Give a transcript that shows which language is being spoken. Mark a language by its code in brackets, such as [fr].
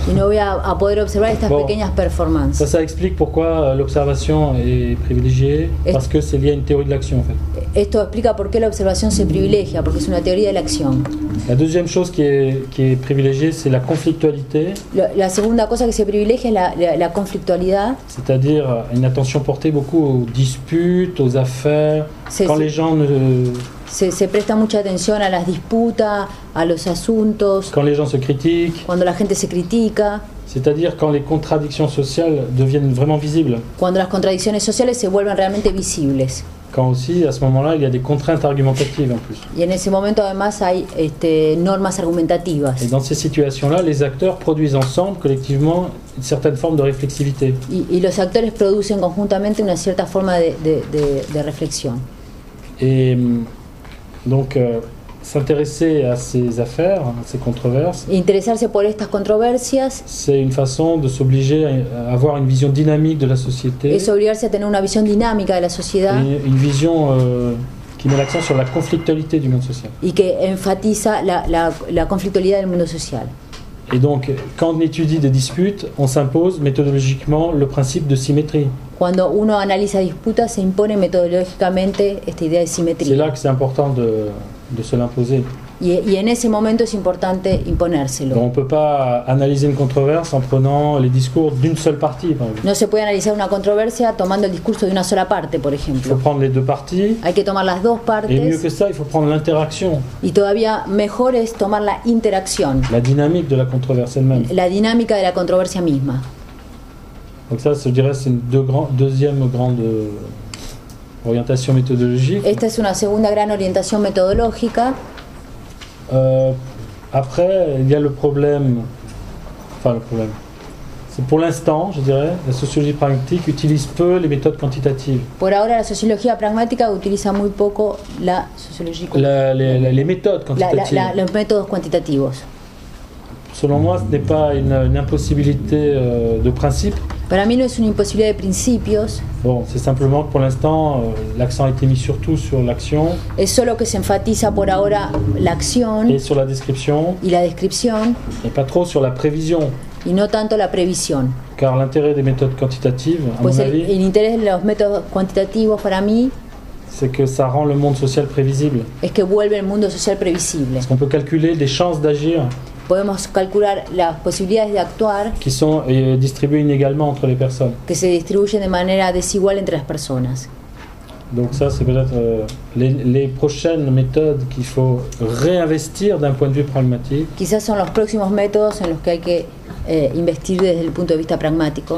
[es] Y no voy a poder observar estas pequeñas performances. [fr] Ça explique pourquoi l'observation est privilégiée, parce que c'est lié à une théorie de l'action en fait. [es] Esto explica por qué la observación se privilegia, porque es una teoría de la acción. [fr] La deuxième chose qui est privilégiée, c'est la conflictualité. [es] La segunda cosa que se privilegia es la conflictualidad. [fr] C'est-à-dire une attention portée beaucoup aux disputes, aux affaires, quand les gens ne... [es] Se presta mucha atención a las disputas, a los asuntos. [fr] Quand les gens se critiquent. [es] Cuando la gente se critica. [fr] C'est-à-dire quand les contradictions sociales deviennent vraiment visibles. [es] Cuando las contradicciones sociales se vuelven realmente visibles. [fr] Quand aussi, à ce moment-là, il y a des contraintes argumentatives en plus. [es] Y en ese momento además hay normas argumentativas. [fr] Et dans ces situations-là, les acteurs produisent ensemble, collectivement, une certaine forme de réflexivité. [es] Y los actores producen conjuntamente una cierta forma de reflexión. [fr] Et donc, s'intéresser à ces affaires, à ces controverses, [es] interesarse por estas controversias, [fr] c'est une façon de s'obliger à avoir une vision dynamique de la société. [es] Es obligarse a tener una visión dinámica de la sociedad. [fr] Une vision qui met l'accent sur la conflictualité du monde social. [es] Y que enfatiza la conflictualidad del mundo social. [fr] Et donc, quand on étudie des disputes, on s'impose méthodologiquement le principe de symétrie. [es] Cuando uno analiza disputas, se impone metodológicamente esta idea de simetría. [fr] C'est là que c'est important de se l'imposer. [es] Y en ese momento es importante imponérselo. [fr] Donc on ne peut pas analyser une controverse en prenant les discours d'une seule partie, par exemple. [es] No se puede analizar una controversia tomando el discurso de una sola parte, por ejemplo. [fr] Il faut prendre les deux parties. [es] Hay que tomar las dos partes. [fr] Et mieux que ça, il faut prendre l'interaction. [es] Y todavía mejor es tomar la interacción. [fr] La dynamique de la controverse elle-même. [es] La dinámica de la controversia misma. [fr] Donc ça, je dirais, c'est une deuxième grande orientation méthodologique. [es] Esta es una segunda gran orientación metodológica. [fr] Après, il y a le problème, c'est pour l'instant, je dirais, la sociologie pragmatique utilise peu les méthodes quantitatives. [es] Por ahora la sociología pragmática utiliza muy poco la sociología [fr] les méthodes quantitatives. [es] Los métodos cuantitativos. [fr] Selon moi, ce n'est pas une impossibilité de principe. [es] Para mí no es una imposibilidad de principios. [fr] Bon, c'est simplement que pour l'instant, l'accent a été mis surtout sur l'action. [es] Es solo que se enfatiza por ahora la acción. [fr] Et sur la description. [es] Y la descripción. [fr] Et pas trop sur la prévision. [es] Y no tanto la previsión. [fr] Car l'intérêt des méthodes quantitatives, à mon avis, [es] el interés de los métodos cuantitativos para mí, [fr] c'est que ça rend le monde social prévisible. [es] Es que vuelve el mundo social previsible. [fr] Parce qu'on peut calculer les chances d'agir. [es] podemos calcular las posibilidades de actuar [fr] qui sont distribuées inégalement entre les personnes. [es] que se distribuyen de manera desigual entre las personas. [fr] Donc ça, c'est peut-être les prochaines méthodes qu'il faut réinvestir d'un point de vue pragmatique. [es] Quizás son los próximos métodos en los que hay que investir desde el punto de vista pragmático.